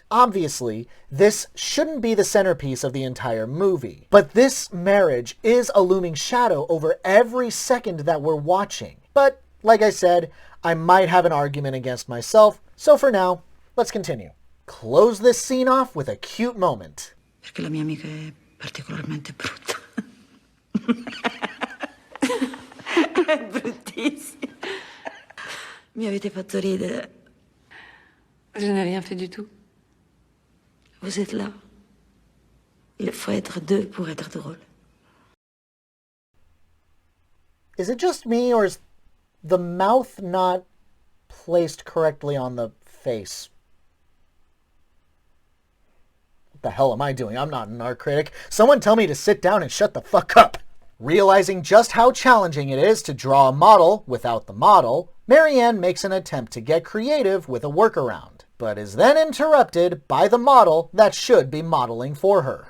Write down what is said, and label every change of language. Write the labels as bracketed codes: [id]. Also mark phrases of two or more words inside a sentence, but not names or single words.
[en] Obviously, this shouldn't be the centerpiece of the entire movie. But this marriage is a looming shadow over every second that we're watching. But, like I said, I might have an argument against myself, so for now, let's continue. Close this scene off with a cute moment. [it] Perché la mia amica è particolarmente brutta. È bruttissima. Mi avete fatto ridere. [fr] Je n'ai rien fait du tout. Vous êtes là. Il faut être deux pour être drôle. [en] Is it just me, or is the mouth not placed correctly on the face. What the hell am I doing? I'm not an art critic. Someone tell me to sit down and shut the fuck up. Realizing just how challenging it is to draw a model without the model, Marianne makes an attempt to get creative with a workaround, but is then interrupted by the model that should be modeling for her.